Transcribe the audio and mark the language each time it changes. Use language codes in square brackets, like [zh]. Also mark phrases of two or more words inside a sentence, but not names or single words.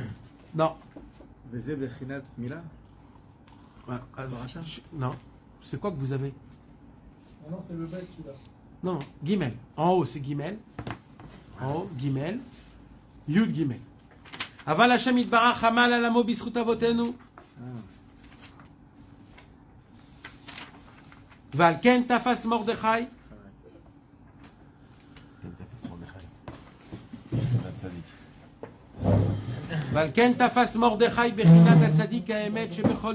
[he] וזה בחינת מילה? [fr] Non. C'est quoi que vous avez? Ah non, c'est le bête celui-là. Non, non. Gimel. En haut, c'est Gimel. En haut, Gimel. [he] יוד גימל. אבל השם יתברך חמל על עמו בזכות אבותינו. ועל כן תפס מרדכי ועל כן תפס מרדכי בחינת הצדיק האמת שבכל